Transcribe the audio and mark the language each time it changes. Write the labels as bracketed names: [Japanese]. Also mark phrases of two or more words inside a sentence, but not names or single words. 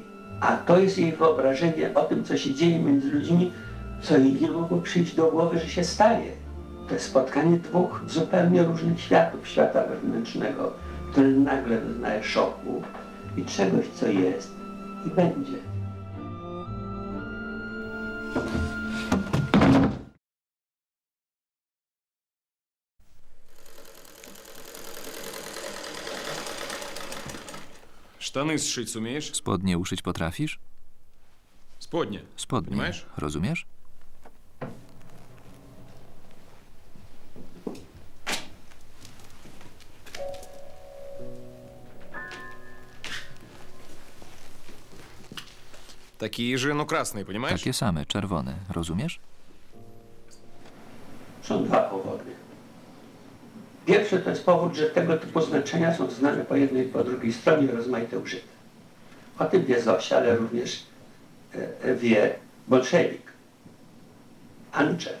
[Polish] A to jest jej wyobrażenie o tym, co się dzieje między ludźmi, co jej nie mogło przyjść do głowy, że się staje. To jest spotkanie dwóch zupełnie różnych światów, świata wewnętrznego, który nagle doznaje szoku i czegoś, co jest i będzie. [Russian] Штаны сшить сумеешь? [Polish] Spodnie uszyć potrafisz? Spodnie. Spodnie. [Russian] Понимаешь? [Polish] Rozumiesz? [Russian] Такие же, но красные, понимаешь? [Polish] Takie same, czerwone. Rozumiesz? Są dwa powody. Pierwszy to jest powód, że tego typu znaczenia są znane po jednej i po drugiej stronie, rozmaite użyte. O tym wie Zosia, ale również wie bolszewik, Anczew.